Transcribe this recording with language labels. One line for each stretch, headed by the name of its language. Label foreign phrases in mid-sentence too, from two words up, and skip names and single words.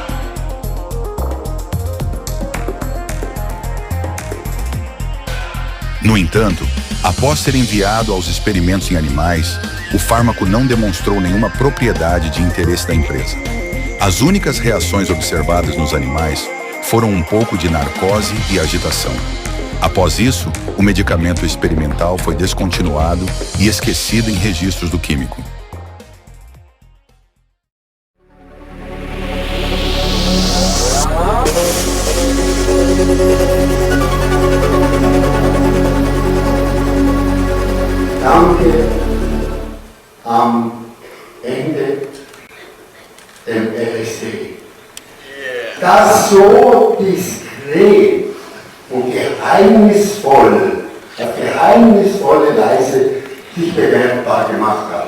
Portuguese: No entanto, após ser enviado aos experimentos em animais, o fármaco não demonstrou nenhuma propriedade de interesse da empresa. As únicas reações observadas nos animais foram um pouco de narcose e agitação. Após isso, o medicamento experimental foi descontinuado e esquecido em registros do químico.
German: Danke am Ende dem LSD, das so diskret und geheimnisvoll, auf geheimnisvolle Weise sich bemerkbar gemacht hat.